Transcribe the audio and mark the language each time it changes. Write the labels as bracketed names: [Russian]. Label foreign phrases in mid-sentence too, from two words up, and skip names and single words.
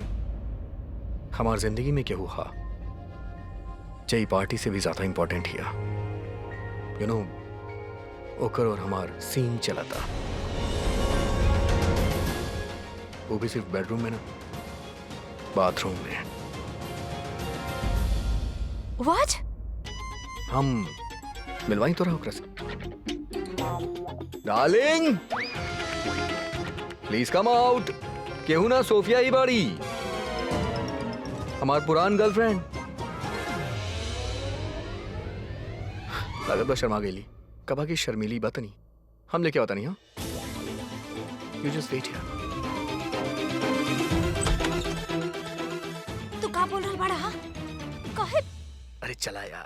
[Bhojpuri] हमार जिंदगी में क्या हुआ जय पार्टी से भी ज्यादा इंपॉर्टेंट हिया। [English] you know [Bhojpuri] ओकर और हमार सीन चला था, वो भी सिर्फ बेडरूम में ना, बाथरूम में। [English] What? [Bhojpuri] हम मिलवाई तो रहा ओकरा से। [English] darling please come out. [Bhojpuri] केहू ना सोफिया ही बाड़ी, हमार पुरान गर्लफ्रेंड। लागत बा शर्मा गेली। कबा की शर्मीली बात नहीं, हम लेके आता नहीं। [English] हाँ you just wait here. [Bhojpuri] तू का बोल रहल बाड़ा? हा? काहे? अरे चला यार।